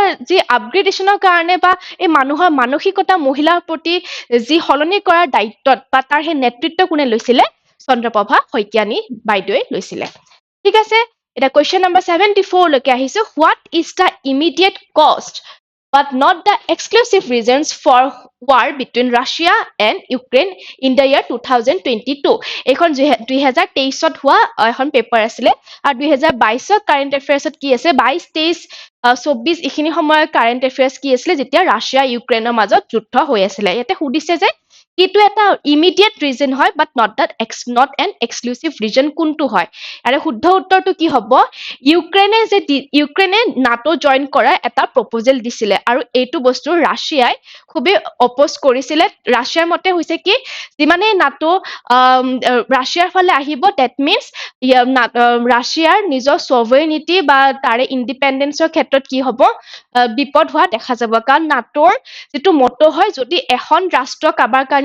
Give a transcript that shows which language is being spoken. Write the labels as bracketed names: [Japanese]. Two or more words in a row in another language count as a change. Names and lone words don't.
[Assamese] যি আপগ্ৰেডেশ্যনৰ কাৰণে বা এই মানুহৰ মানসিকতা মহিলাৰ প্ৰতি যি সলনি কৰাৰ দায়িত্বত বা তাৰ সেই নেতৃত্ব কোনে লৈছিলে চন্দ্ৰপ্ৰভা শইকীয়ানী বাইদেৱে লৈছিলে ঠিক আছে এটা কুৱেশ্যন নম্বৰ 74 লৈকে আহিছো [English] what is the immediate cause but not the exclusive reasons for war between Russia and Ukraine in the year 2022. [Assamese] এখন 2023ত হোৱা এখন পেপাৰ আছিলে আৰু 2022ত [English] current affairsত [Assamese] কি আছে 22 23 24 এইখিনি সময়ৰ [English] current affairs [Assamese] কি আছিলে যেতিয়া ৰাছিয়া ইউক্ৰেইনৰ মাজত যুদ্ধ হৈ আছিলে ইয়াতে সুধিছে যে কিটো এটা [English] immediate reason [Assamese] হয় [English] but not an exclusive reason [Assamese] কোনটো হয় আৰু শুদ্ধ উত্তৰটো কি হ'ব ইউক্ৰেইনে নাটো জইন কৰা এটা প্ৰপ'জেল দিছিলে আৰু এইটো বস্তু ৰাছিয়াই খুবেই অপ'জ কৰিছিলে ৰাছিয়াৰ মতে হৈছে কি যিমানে নাটো ৰাছিয়াৰ ফালে আহিব [English] that means [Assamese] ৰাছিয়াৰ নিজৰ ছভাৰেনিটি বা তাৰে ইণ্ডিপেণ্ডেন্সৰ ক্ষেত্ৰত কি হ'ব বিপদ হোৱা দেখা যাব কাৰণ নাটোৰ যিটো মটো হয় যদি এখন ৰাষ্ট্ৰ কাবাৰ কাৰণে